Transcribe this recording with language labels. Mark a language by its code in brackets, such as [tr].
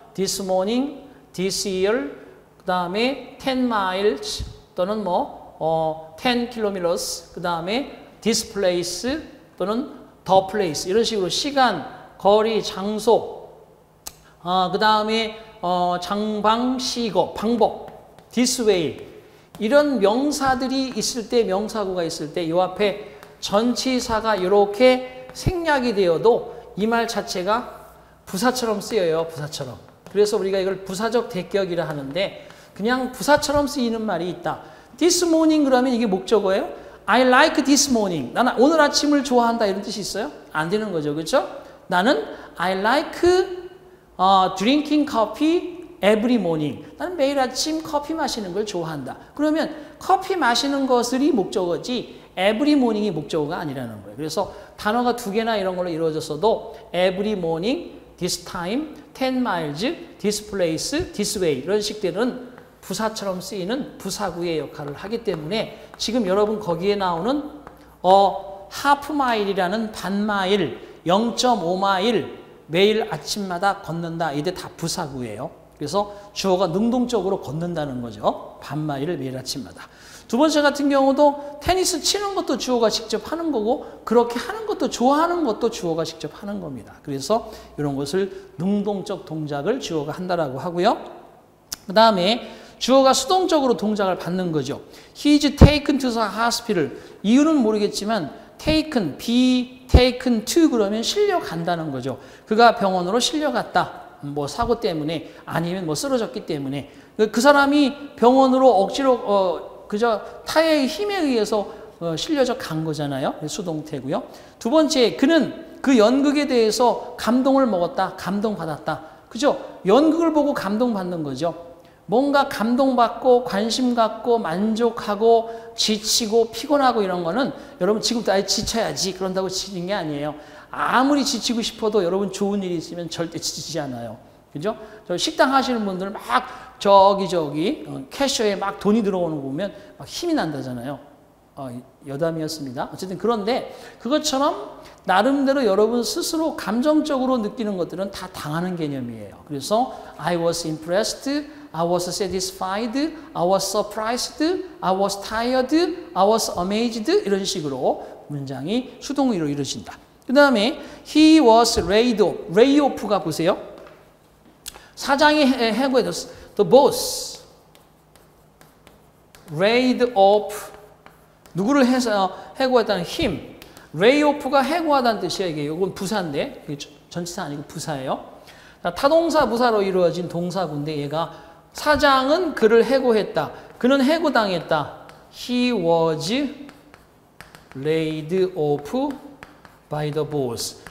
[en] This morning, this year, [ko] 그 다음에 [en] 10 miles [ko] 또는 [en] 10 kilometers, [ko] 그 다음에 [en] this place [ko] 또는 [en] the place [ko] 이런 식으로 시간, 거리, 장소, 그 다음에 장방시거, 방법, [en] this way [ko] 이런 명사들이 있을 때, 명사구가 있을 때 이 앞에 전치사가 이렇게 생략이 되어도 이 말 자체가 부사처럼 쓰여요. 부사처럼. 그래서 우리가 이걸 부사적 대격이라 하는데 그냥 부사처럼 쓰이는 말이 있다. [en] This morning [ko] 그러면 이게 목적어예요? [en] I like this morning. [ko] 나는 오늘 아침을 좋아한다 이런 뜻이 있어요? 안 되는 거죠. 그렇죠? 나는 [en] I like drinking coffee every morning. [ko] 나는 매일 아침 커피 마시는 걸 좋아한다. 그러면 커피 마시는 것이 목적어지 every morning이 목적어가 아니라는 거예요. 그래서 단어가 두 개나 이런 걸로 이루어졌어도 [en] every morning, this time, 10 miles, this place, this way [ko] 이런 식들은 부사처럼 쓰이는 부사구의 역할을 하기 때문에 지금 여러분 거기에 나오는 half mile이라는 반마일, 0.5마일 매일 아침마다 걷는다. 이게 다 부사구예요. 그래서 주어가 능동적으로 걷는다는 거죠. 반마일을 매일 아침마다. 두 번째 같은 경우도 테니스 치는 것도 주어가 직접 하는 거고 그렇게 하는 것도 좋아하는 것도 주어가 직접 하는 겁니다. 그래서 이런 것을 능동적 동작을 주어가 한다라고 하고요. 그 다음에 주어가 수동적으로 동작을 받는 거죠. [en] He is taken to the hospital. [ko] 이유는 모르겠지만 taken, [en] be taken to [ko] 그러면 실려간다는 거죠. 그가 병원으로 실려갔다. 뭐 사고 때문에 아니면 뭐 쓰러졌기 때문에 그 사람이 병원으로 억지로 그저 타의 힘에 의해서 실려져 간 거잖아요. 수동태고요. 두 번째, 그는 그 연극에 대해서 감동을 먹었다. 감동받았다. 그죠? 연극을 보고 감동받는 거죠. 뭔가 감동받고 관심 갖고 만족하고 지치고 피곤하고 이런 거는 여러분 지금부터 아예 지쳐야지 그런다고 지치는 게 아니에요. 아무리 지치고 싶어도 여러분 좋은 일이 있으면 절대 지치지 않아요. 그죠? 저 식당 하시는 분들은 막 저기 캐셔에 막 돈이 들어오는 거 보면 막 힘이 난다잖아요. 여담이었습니다. 어쨌든 그런데 그것처럼 나름대로 여러분 스스로 감정적으로 느끼는 것들은 다 당하는 개념이에요. 그래서 [en] I was impressed, I was satisfied, I was surprised, I was tired, I was amazed [ko] 이런 식으로 문장이 수동의로 이루어진다. 그 다음에 [en] he was laid off. [ko] lay off가 보세요. 사장이 해고해졌어. [en] The boss laid off. [ko] 누구를 해고했다는 [en] him. [ko] lay off가 해고하다는 뜻이에요. 이건 부사인데 이게 전치사 아니고 부사예요. 타동사 부사로 이루어진 동사구인데 얘가 사장은 그를 해고했다. 그는 해고당했다. [en] He was laid off by the boss.